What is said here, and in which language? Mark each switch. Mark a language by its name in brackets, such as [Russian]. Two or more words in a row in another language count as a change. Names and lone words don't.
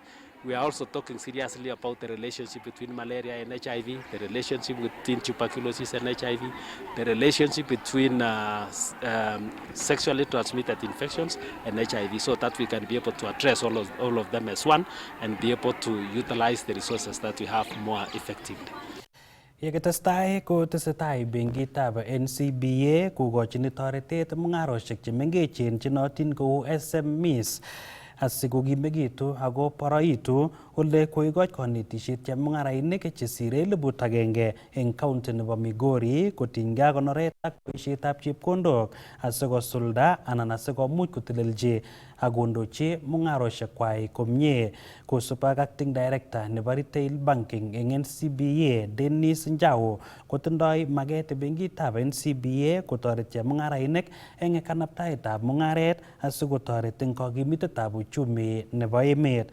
[English] We are also talking seriously about the relationship between malaria and HIV, the relationship between tuberculosis and HIV, the relationship between sexually transmitted infections and HIV, so that we can be able to address all of them as one and be able to utilize the resources that we have more effectively. [Kalenjin] Yekitestai kotesetai benkitab NCBA kokochini toretet mung'aroshek chemengechen chenotin kou SMEs asikokimekitu ako boroitu ole koikoch konetishet chemung'arainik chesire 1,000 eng county nebo Migori kotinygei ak konoret ak boishetab chepkondok asikosulda anan asikomuch kotelelchi ak kondochi mung'aroshekwai komie, kosub ak [English] acting director [Kalenjin] nebo [English] retail banking [Kalenjin] eng NCBA Dennis Njau kotindoi maket benkitab NCBA kotoret chemung'arainik eng kanaptaetab mung'aret asikotoret eng kakimitetab uchumi nebo emet.